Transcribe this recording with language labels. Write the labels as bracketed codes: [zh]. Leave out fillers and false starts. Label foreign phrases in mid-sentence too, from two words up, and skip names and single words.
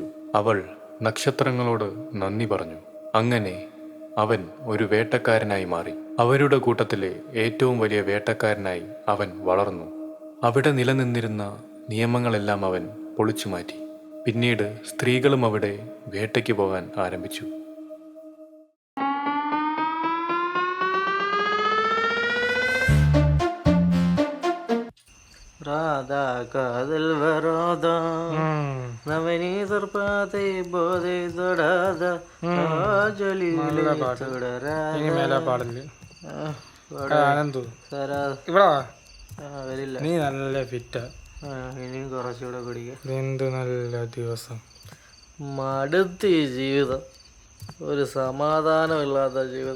[ml] അവൾ നക്ഷത്രങ്ങളോട് നന്ദി പറഞ്ഞു. അങ്ങനെ അവൻ ഒരു വേട്ടക്കാരനായി മാറി. അവരുടെ കൂട്ടത്തിലെ ഏറ്റവും വലിയ വേട്ടക്കാരനായി അവൻ വളർന്നു. അവിടെ നിലനിന്നിരുന്ന നിയമങ്ങളെല്ലാം അവൻ പൊളിച്ചു മാറ്റി. പിന്നീട് സ്ത്രീകളും അവിടെ വേട്ടയ്ക്ക് പോകാൻ ആരംഭിച്ചു. [ta] ராதா காதல் வராதா நவநீதர் பாதை போதை தொடாத വരില്ല. [ml] നീ നല്ല ഫിറ്റാ. ഇനിയും കുറച്ചുകൂടെ കുടിക്കാം. എന്ത് നല്ല ദിവസം. മടുത്ത് ഈ ജീവിതം, ഒരു സമാധാനമില്ലാത്ത ജീവിതം.